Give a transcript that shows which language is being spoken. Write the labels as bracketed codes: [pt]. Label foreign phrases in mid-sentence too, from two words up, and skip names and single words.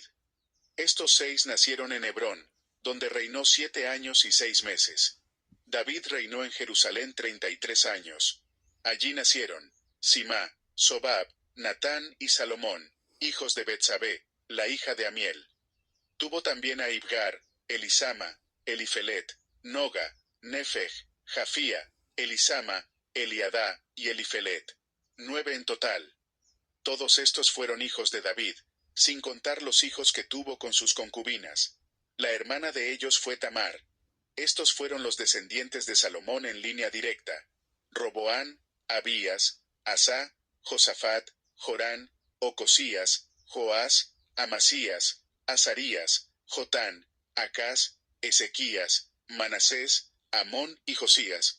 [es] Estos 6 nacieron en Hebrón, donde reinó 7 años y 6 meses. David reinó en Jerusalén 33 años. Allí nacieron Simá, Sobab, Natán y Salomón, hijos de Betsabé, la hija de Amiel. Tuvo también a Ibgar, Elisama, Elifelet, Noga, Nefeg, Jafía, Elisama, Eliadá y Elifelet. 9 en total. Todos estos fueron hijos de David, sin contar los hijos que tuvo con sus concubinas. La hermana de ellos fue Tamar. Estos fueron los descendientes de Salomón en línea directa: Roboán, Abías, Asá, Josafat, Jorán, Ocosías, Joás, Amasías, Azarías, Jotán, Acaz, Ezequías, Manasés, Amón y Josías.